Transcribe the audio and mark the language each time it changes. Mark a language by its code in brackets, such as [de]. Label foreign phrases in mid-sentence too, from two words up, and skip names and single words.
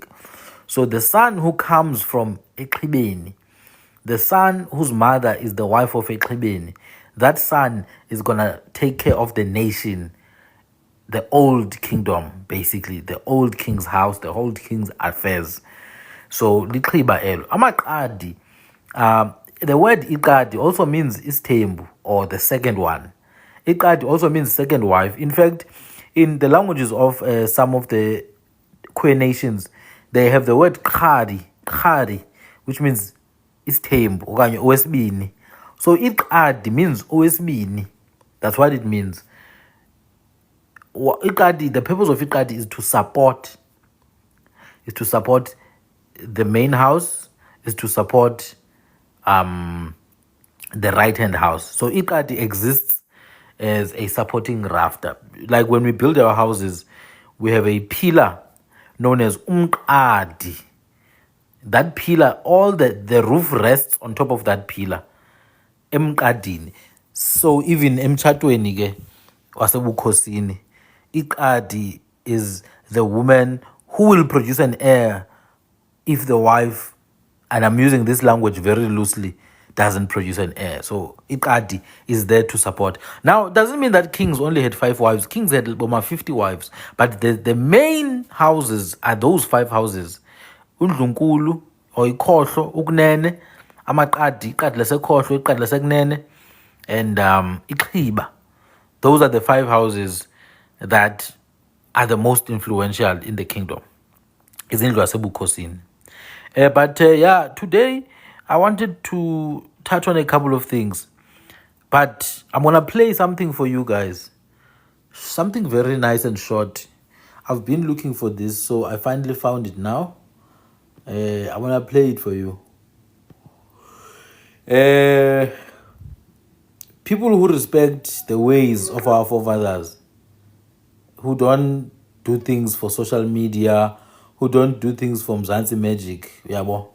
[en] So the son who comes from Eqhibeni, the son whose mother is the wife of Eqhibeni, that son is going to take care of the nation, the old kingdom, basically, the old king's house, the old king's affairs. So, [xh] liqhiba elo. [en] Amaqadi, the word iqadi also means isthembu, or the second one. Iqadi also means second wife. In fact, in the languages of some of the Khwe nations, they have the word khadi, which means [xh] isthembu, okanye owesibini. [en] So iqadi means owesibini. That's what it means. The purpose of iqadi is to support the main house, is to support the right hand house. So iqadi exists as a supporting rafter. Like when we build our houses, we have a pillar known as umqadi. That pillar, all the roof rests on top of that pillar, emqadini. So even [xh] emtshatweni ke wasebukhosini, [en] iqadi is the woman who will produce an heir if the wife, and I'm using this language very loosely doesn't produce an heir. So Iqadi is there to support. Now, it doesn't mean that kings only had 5 wives. Kings had over 50 wives. But the main houses are those 5 houses. Undlunkulu, or Ikhohlo, Ukunene, Amaqadi, Iqadi laseKhohlo, Iqadi lasekunene, and Iqhiba. Those are the 5 houses that are the most influential in the kingdom. [xh] Izindlu yasebukhosini. [en] But yeah, today I wanted to touch on a couple of things. But I'm going to play something for you guys. Something very nice and short. I've been looking for this, so I finally found it now. I'm going to play it for you. People who respect the ways of our forefathers, who don't do things for social media, who don't do things for Mzansi Magic, yabo.